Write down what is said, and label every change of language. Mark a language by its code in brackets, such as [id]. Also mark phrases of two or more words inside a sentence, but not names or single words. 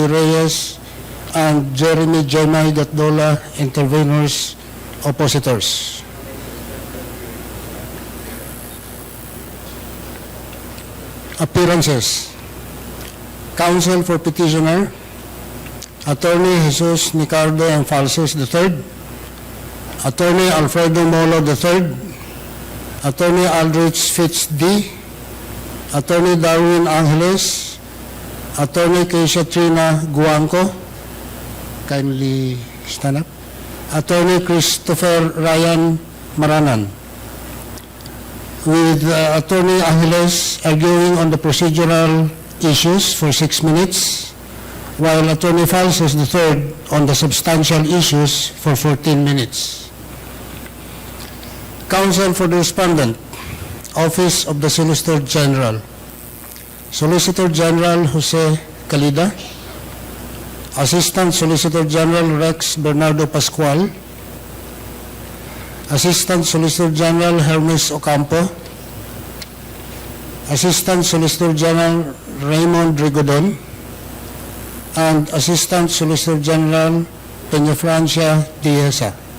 [en] Reyes and Jeremy Jaimay Gatdola, intervenors, oppositors. Appearances. Counsel for petitioner, Attorney Jesus Ricardo M. Falces III, Attorney Alfredo Molo III, Attorney Aldrich Fitz D., Attorney Darwin Angeles, Attorney Keisha Trina Guanco, kindly stand up, Attorney Christopher Ryan Maranan, with Attorney Angeles arguing on the procedural issues for 6 minutes, while Attorney Falces III on the substantial issues for 14 minutes. Counsel for the respondent, Office of the Solicitor General. Solicitor General Jose Calida, Assistant Solicitor General Rex Bernardo Pascual, Assistant Solicitor General Hermes Ocampo, Assistant Solicitor General Raymond Rigodon, and Assistant Solicitor General Peñafrancia Dieza.